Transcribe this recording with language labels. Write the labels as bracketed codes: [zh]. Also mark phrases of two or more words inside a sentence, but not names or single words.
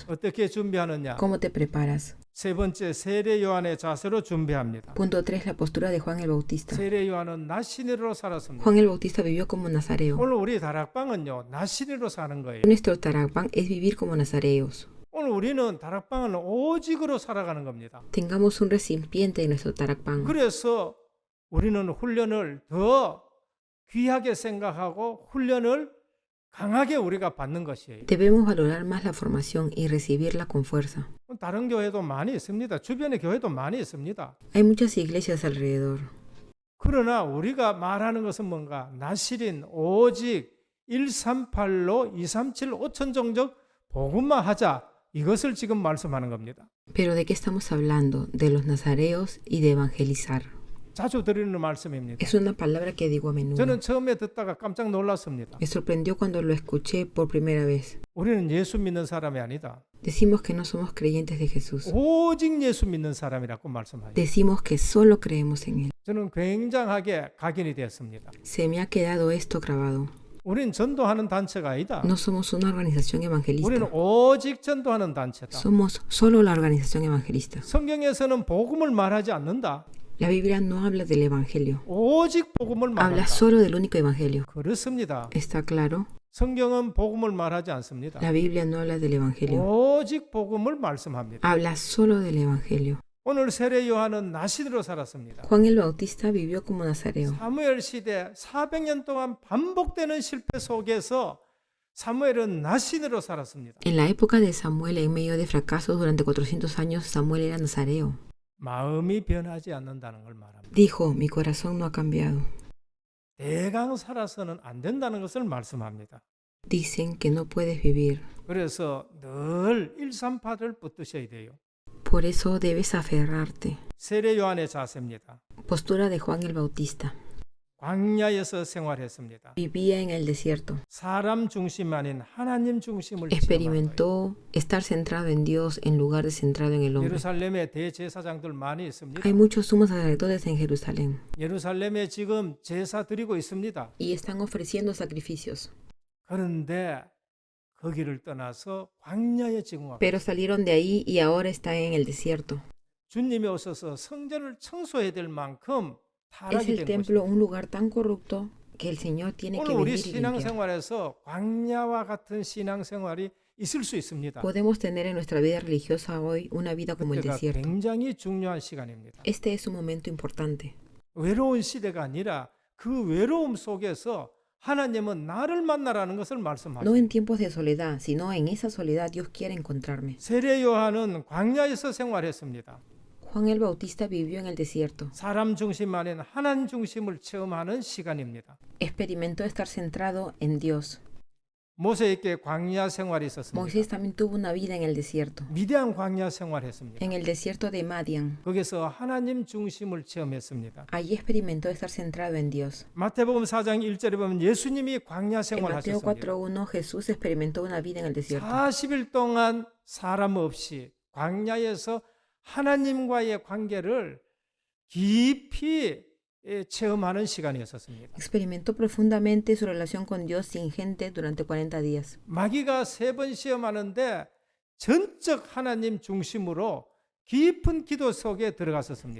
[ko] 어떻게 준비하느냐? [es] ¿Cómo te preparas? [ko] 세 번째 세례 요한의 자세로 준비합니다. [es] Punto 3. La postura de Juan el Bautista. [ko] 세례 요한은 나시니로 살았습니다. [es] Juan el Bautista vivió como nazareo. [ko] 오늘 우리 다락방은요 나시니로 사는 거예요. [es] Nuestro tarapán es vivir como nazareos. [ko] 오늘 우리는 다락방은 오직으로 살아가는 겁니다. [es] Tengamos un recipiente en nuestro tarapán. [ko] 그래서 우리는 훈련을 더 귀하게 생각하고 훈련을 강하게 우리가 받는 것이에요. [es] Debemos valorar más la formación y recibirla con fuerza. [ko] 다른 교회도 많이 있습니다. 주변의 교회도 많이 있습니다. [es] Hay muchas iglesias alrededor. [ko] 그러나 우리가 말하는 것은 뭔가 나실인 오직 138로 237 5천 종족 복음만 하자. 이것을 지금 말씀하는 겁니다. [es] Pero ¿de qué estamos hablando? De los nazareos y de evangelizar. [ko] 자주 드리는 말씀입니다. [es] Es una palabra que digo a menudo. [ko] 저는 처음에 듣다가 깜짝 놀랐습니다. [es] Me sorprendió cuando lo escuché por primera vez. [ko] 우리는 예수 믿는 사람이 아니다. [es] Decimos que no somos creyentes de Jesús. [ko] 오직 예수 믿는 사람이라고 말씀하죠. [es] Decimos que solo creemos en Él. [ko] 저는 굉장하게 각인이 되었습니다. [es] Se me ha quedado esto grabado. [ko] 우리는 전도하는 단체가 아니다. [es] No somos una organización [ko] 우리는 [es] evangelista. [ko] 오직 전도하는 단체다. [es] Somos solo la organización evangelista. [ko] 성경에서는 복음을 말하지 않는다. [es] La Biblia no habla del Evangelio. [ko] 오직 복음을 [es] Habla [ko] 말한다. [es] solo del único Evangelio. [ko] 그렇습니다. [es] ¿Está claro? [ko] 성경은 복음을 말하지 않습니다. [es] La Biblia no habla del Evangelio. [ko] 오직 복음을 말씀합니다. [es] Habla solo del Evangelio. [ko] 오늘 세례 요한은 나신으로 살았습니다. [es] Juan el Bautista vivió como nazareo. [ko] 사무엘 시대 400년 동안 반복되는 실패 속에서 사무엘은 나신으로 살았습니다. [es] En la época de Samuel, en medio de fracasos durante 400 años, Samuel era nazareo. [ko] 마음이 변하지 않는다는 걸 말합니다. [es] Dijo, mi corazón no ha cambiado. [ko] 대강 살아서는 안 된다는 것을 말씀합니다. [es] Dicen que no puedes vivir. [ko] 그래서 늘 일삼파를 붙드셔야 돼요. [es] Por eso debes aferrarte. [ko] 세례 요한의 자세입니다. [es] Postura de Juan el Bautista. [ko] 광야에서 생활했습니다. [es] Vivía en el desierto. [ko] 사람 중심 아닌 하나님 중심을 [es] Experimentó estar centrado en Dios en lugar de centrado en el hombre. [ko] 예루살렘에 대제사장들 많이 있습니다. [es] Hay muchos sumos sacerdotes en Jerusalén [ko] 예루살렘에 지금 제사 드리고 있습니다. [es] y están ofreciendo sacrificios. [ko] 그런데 거기를 떠나서 광야에 지금 왔고 [es] Pero salieron de ahí y ahora están en el desierto. [ko] 주님이 오셔서 성전을 청소해야 될 만큼 [es] Es [ko] 타락이 [es] el [ko] 된 [es] templo [ko] 것입니다. [es] un lugar tan corrupto que el Señor tiene que [ko] 오늘 우리 [es] venir y limpiar. [ko] 신앙생활에서 광야와 같은 신앙생활이 있을 수 있습니다. [es] Podemos tener en nuestra vida religiosa hoy una vida como el [ko] 그때가 [es] desierto. [ko] 굉장히 중요한 시간입니다. [es] Este es un momento importante. [ko] 외로운 시대가 아니라 그 외로움 속에서 하나님은 나를 만나라는 것을 [es] No [ko] 말씀하십니다. [es] en tiempos de soledad, sino en esa soledad Dios quiere encontrarme. [ko] 세례 요한은 광야에서 생활했습니다. [es] Juan el Bautista vivió en el desierto. [ko] 사람 중심 아닌 하나님 중심을 체험하는 시간입니다. [es] Experimentó estar centrado en Dios. [ko] 모세에게 광야 생활이 있었습니다. [es] Moisés también tuvo una vida en el desierto. [ko] 미디안 광야 생활했습니다. [es] En el desierto de Madian. [ko] 거기서 하나님 중심을 체험했습니다. [es] Allí experimentó estar centrado en Dios. [ko] 마태복음 4장 1절에 보면 예수님이 광야 [es] En Mateo [ko] 생활하셨습니다. [es] 4:1 Jesús experimentó una vida en el desierto. [ko] 40일 동안 사람 없이 광야에서 하나님과의 관계를 깊이 체험하는 시간이었습니다. [es] Experimentó profundamente su relación con Dios sin gente durante 40 días. [ko] 마귀가 3번 시험하는데 전적 하나님 중심으로 깊은 기도 속에 들어갔었습니다.